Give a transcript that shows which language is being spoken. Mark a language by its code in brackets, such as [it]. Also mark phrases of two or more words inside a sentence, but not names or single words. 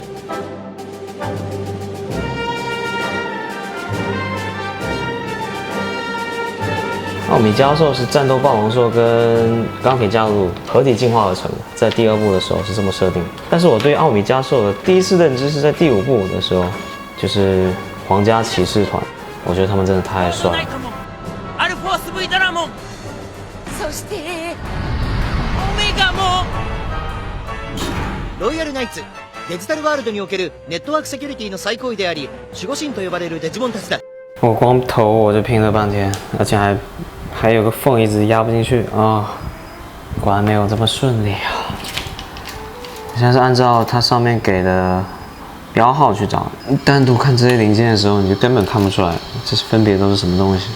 [zh] 奥米加兽是战斗暴龙兽跟钢铁加鲁合体进化而成的，在第2部的时候是这么设定。但是我对奥米加兽的第一次认知是在第5部的时候，就是皇家骑士团，我觉得他们真的太帅了。 [ja] アルフォース V ドラモン、そしてオメガも。ロイヤルナイツ、デジタルワールドにおけるネットワークセキュリティの最高位であり、守護神と呼ばれるデジモンたちだ。 [zh] 我光头我就拼了半天，而且还有个缝一直压不进去啊！果然没有这么顺利啊！现在是按照它上面给的标号去找，单独看这些零件的时候，你就根本看不出来这是分别都是什么东西。